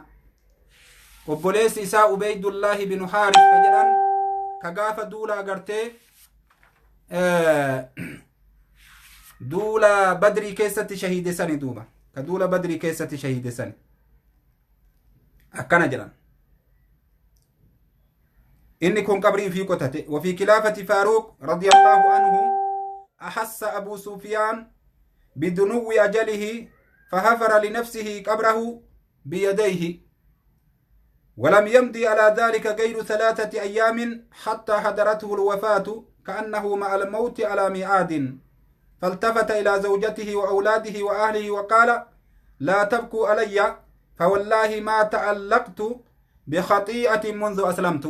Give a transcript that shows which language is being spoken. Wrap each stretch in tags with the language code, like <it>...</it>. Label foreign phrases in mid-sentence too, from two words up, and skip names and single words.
<om>Obboleessi isaa Ubeydullaahi binu Haaris ka jedhan ka gaafa duula agartee duula badrii keessatti shahiide sani duuba. Ka duula badrii keessatti shahiide sani akkana jedhan. inni kun qabrii fi qotate.</om> <ar>وفي خلافة فاروق رضي الله عنه أحس أبو سفيان بدنو أجله فحفر لنفسه قبره بيديه ولم يمضي على ذلك غير 3 أيام حتى حضرته الوفاة كأنه مع الموت على ميعاد فالتفت إلى زوجته وأولاده وأهله وقال لا تبكوا علي فوالله ما تعلقت بخطيئة منذ أسلمت.</ar>